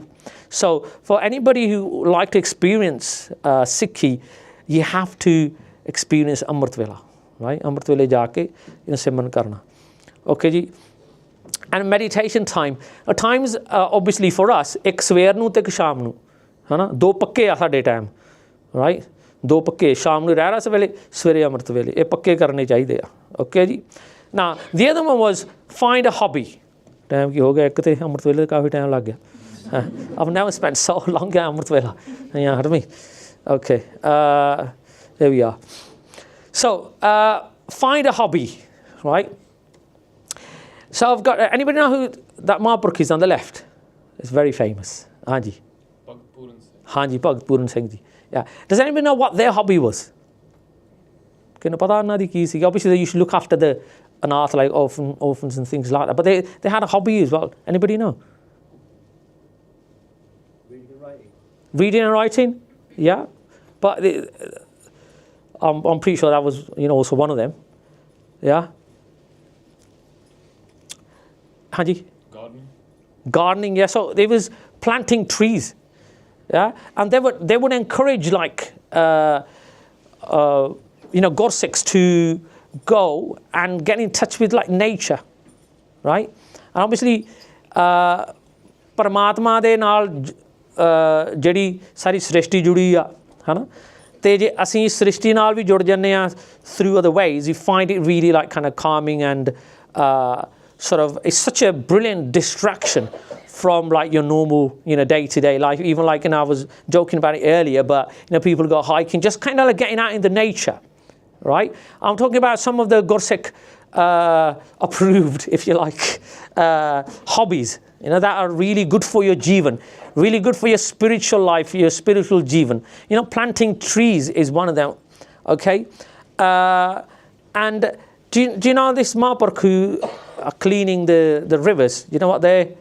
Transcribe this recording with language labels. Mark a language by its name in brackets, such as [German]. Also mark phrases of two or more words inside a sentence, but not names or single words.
[English] So for anybody who like to experience Sikhi, you have to experience Amrit Vela, right? [Punjabi] ਅੰਮ੍ਰਿਤ ਵੇਲੇ ਜਾ ਕੇ, [English] you know, [Punjabi] ਸਿਮਰਨ ਕਰਨਾ. [English] Okay ji. And meditation time. At times, obviously for us, [Punjabi] ਇੱਕ ਸਵੇਰ ਨੂੰ ਤੇ ਇੱਕ ਸ਼ਾਮ ਨੂੰ, ਹੈ ਨਾ? ਦੋ ਪੱਕੇ ਆ ਸਾਡੇ ਟਾਈਮ, right? ਦੋ ਪੱਕੇ ਸ਼ਾਮ ਨੂੰ ਰਹਿਰਾਸ ਵੇਲੇ ਸਵੇਰੇ ਅੰਮ੍ਰਿਤ ਵੇਲੇ ਇਹ ਪੱਕੇ ਕਰਨੇ ਚਾਹੀਦੇ ਆ ਓਕੇ ਜੀ ਨਾ [English] the other one was find a hobby [Punjabi] ਟਾਈਮ ਕੀ ਹੋ ਗਿਆ ਇੱਕ ਤੇ ਅੰਮ੍ਰਿਤ ਵੇਲੇ ਕਾਫੀ ਟਾਈਮ ਲੱਗ ਗਿਆ [English] I've never spent so long at [Punjabi] ਅੰਮ੍ਰਿਤ ਵੇਲਾ [English] you heard me okay there we are so find a hobby right so I've got anybody know who that Mahaprabhu is on the left it's very famous [Punjabi] ਹਾਂਜੀ ਹਾਂਜੀ ਭਗਤ ਪੂਰਨ ਸਿੰਘ ਜੀ [English] yeah does anybody know what their hobby was [Punjabi] ਕਿਹਨੂੰ ਪਤਾ ਉਹਨਾਂ ਦੀ ਕੀ ਸੀ [English] obviously they used to look after the anath like orphans and things like that but they had a hobby as well anybody know reading and writing yeah but I'm pretty sure that was also one of them yeah hanji gardening yeah so they was planting trees yeah and they would encourage like Gursikhs to go and get in touch with like nature right and obviously [Punjabi] ਪਰਮਾਤਮਾ ਦੇ ਨਾਲ ਜਿਹੜੀ ਸਾਰੀ ਸ੍ਰਿਸ਼ਟੀ ਜੁੜੀ ਆ ਹਨਾ ਤੇ ਜੇ ਅਸੀਂ ਸ੍ਰਿਸ਼ਟੀ ਨਾਲ ਵੀ ਜੁੜ ਜਾਂਦੇ ਆ [English] through other ways you find it really like kind of calming and sort of it's such a brilliant distraction from like your normal day-to-day life even like I was joking about it earlier but people go hiking just kind of like getting out in the nature right I'm talking about some of the Gursikh approved if you like hobbies that are really good for your jivan really good for your spiritual life your spiritual jivan planting trees is one of them okay and do you know this Mahaprabhu are cleaning the rivers you know what they